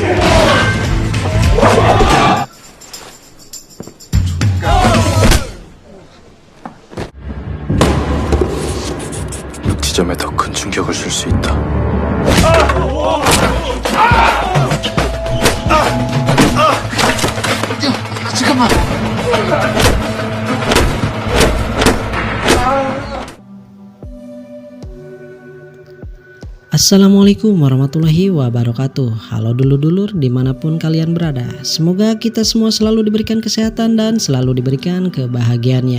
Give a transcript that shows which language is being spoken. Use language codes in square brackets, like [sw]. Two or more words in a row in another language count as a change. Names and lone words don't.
[ko] 지점에 더 큰 충격을 줄 수 있다. 잠깐만. [ar] السلام عليكم ورحمة الله وبركاته. [id] Halo dulur-dulur dimanapun kalian berada. Semoga kita semua selalu diberikan kesehatan dan selalu diberikan kebahagiaan ya.